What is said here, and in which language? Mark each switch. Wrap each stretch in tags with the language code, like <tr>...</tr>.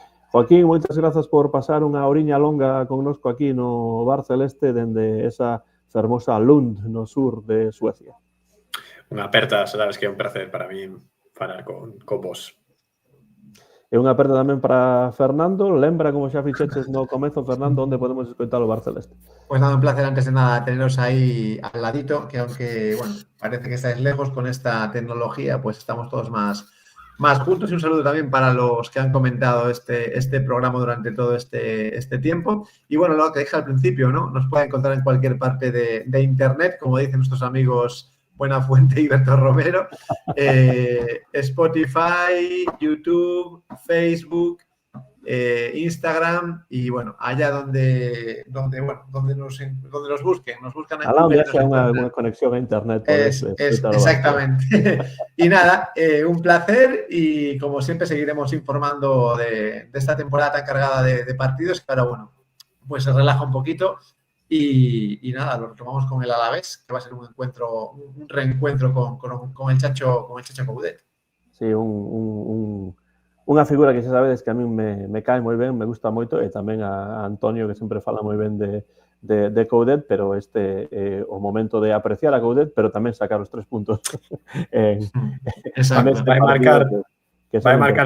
<gl>Joaquín, moitas grazas por pasar unha horiña longa connosco aquí no Bar Celeste dende esa fermosa Lund no sur de Suecia. Unha aperta, sabes que é un placer para mí falar con vos. E unha aperta tamén para Fernando. Lembra, como xa fixeches no comezo, Fernando, onde podemos escoitar o Bar Celeste.</gl> <es>Pues nada, un placer antes de nada teneros ahí al ladito, que aunque, bueno, parece que estáis lejos con esta tecnología, pues estamos todos más juntos, y un saludo también para los que han comentado este programa durante todo este tiempo. Y bueno, lo que dije al principio, ¿no? Nos pueden encontrar en cualquier parte de internet, como dicen nuestros amigos Buenafuente y Berto Romero, Spotify, YouTube, Facebook, Instagram y bueno, allá donde nos busquen. Nos buscan en Google. Sea una conexión a internet. Exactamente. Y nada, un placer y como siempre seguiremos informando de esta temporada tan cargada de partidos que ahora, bueno, pues se relaja un poquito y nada, lo retomamos con el Alavés, que va a ser un reencuentro con el Chacho Coudet. Sí, un</es> <gl>Unha figura que xa sabedes que a min me cae moi ben, me gusta moito, e tamén a Antonio, que sempre fala moi ben de Coudet, pero este o momento de apreciar a Coudet, pero tamén sacar os 3 puntos Exacto. Vai marcar, vai marcar</gl>